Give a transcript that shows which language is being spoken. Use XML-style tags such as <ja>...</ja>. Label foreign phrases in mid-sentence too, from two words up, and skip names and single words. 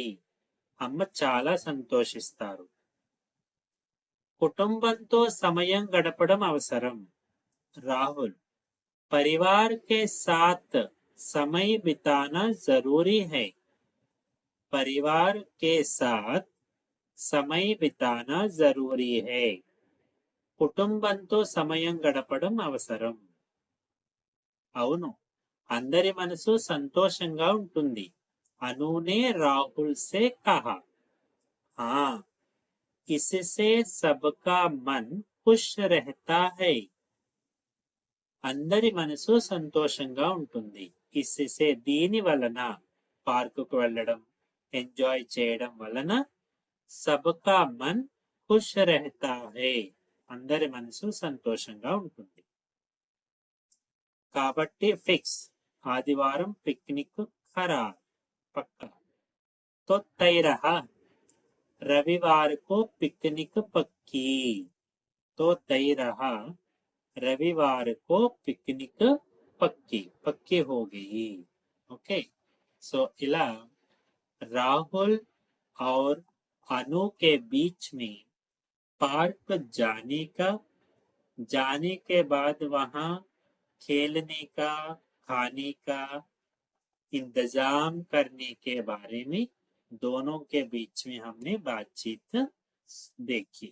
<te>అమ్మ చాలా సంతోషిస్తారు. కుటుంబంతో సమయం గడపడం అవసరం.</te> <hi>రాహుల్ परिवार के साथ समय बिताना जरूरी है. परिवार के साथ समय बिताना जरूरी है.</hi> <te>కుటుంబంతో సమయం గడపడం అవసరం. అవును, అందరి మనసు సంతోషంగా ఉంటుంది.</te> <hi>अनु ने राहुल से कहा. हाँ इससे सबका मन खुश रहता है.</hi> <te>అందరి మనసు సంతోషంగా ఉంటుంది. इससे దీని వలన పార్కుకు వెళ్ళడం ఎంజాయ్ చేయడం వలన</te> <hi>सबका मन खुश रहता है</hi> <te>అందరి మనసు సంతోషంగా ఉంటుంది. కాబట్టి ఫిక్స్ ఆదివారం పిక్నిక్ ఖరారు పక్కా.</te> <hi>तो तय रहा रविवार को पिकनिक पक्की. तो तय रहा रविवार को पिकनिक पक्की पक्की हो गई.</hi> <en>okay so</en> <hi>इला राहुल और अनु के बीच में पार्क जाने के बाद वहां खेलने का खाने का इंतजाम करने के बारे में दोनों के बीच में हमने बातचीत देखी.</hi>